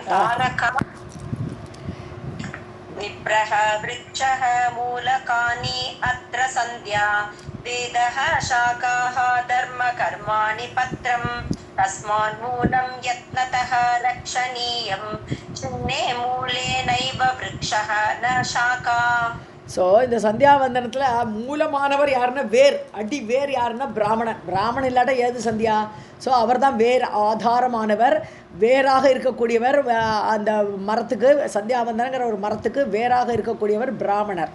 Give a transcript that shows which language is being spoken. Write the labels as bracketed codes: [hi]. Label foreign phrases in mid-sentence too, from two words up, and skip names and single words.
[sa] तारका विप्रः वृक्षः मूलकानि अत्र सन्ध्या वेदः शाखाः धर्मकर्माणि पत्रं तस्मान् मूलं यत्नतः रक्षणीयं चिह्ने मूलेनैव वृक्षः न शाखा। [ta] ஸோ இந்த சந்தியாவந்தனத்தில் மூலமானவர் யாருன்னா வேர், அடி வேர் யாருன்னா பிராமணன். பிராமணன் இல்லாட்ட ஏது சந்தியா? ஸோ அவர் தான் வேர், ஆதாரமானவர், வேராக இருக்கக்கூடியவர். அந்த மரத்துக்கு, சந்தியாவந்தனங்கிற ஒரு மரத்துக்கு வேராக இருக்கக்கூடியவர் பிராமணர்.